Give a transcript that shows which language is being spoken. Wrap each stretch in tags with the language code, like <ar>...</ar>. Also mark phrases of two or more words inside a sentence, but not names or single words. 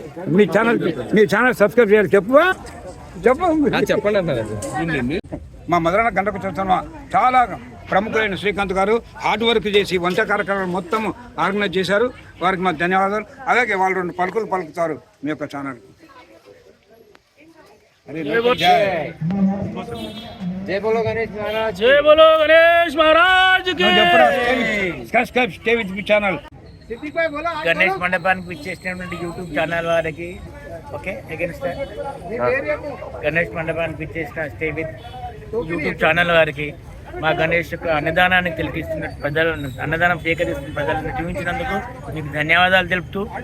<te>మీ</te> <en>channel subscribe</en> <te>చేయాలి. చెప్పండి. మా మధురాన గంటకు చూస్తున్న చాలా ప్రముఖులైన శ్రీకాంత్ గారు</te> <en>hard work</en> <te>చేసి వంట కార్యక్రమాలు మొత్తం ఆర్గనైజ్ చేశారు. వారికి మా ధన్యవాదాలు. అలాగే వాళ్ళు 2 పలుకులు పలుకుతారు మీ యొక్క ఛానల్.</te> <hi>जय बोलो गणेश महाराज की</hi> <en>subscribe stay with me channel.</en> <te>గణేష్ మండపానికి విచ్చేసినటువంటి</te> <en>YouTube channel</en> <te>వారికి</te> <en>okay agains</en> <te>గణేష్ మండపానికి విచ్చేసిన</te> <en>stay with YouTube channel</en> <te>వారికి మా గణేష్ యొక్క అన్నదానాన్ని తిలకిస్తున్న ప్రజలను, అన్నదానం సేకరిస్తున్న ప్రజలను చూపించినందుకు మీకు ధన్యవాదాలు తెలుపుతూ,</te>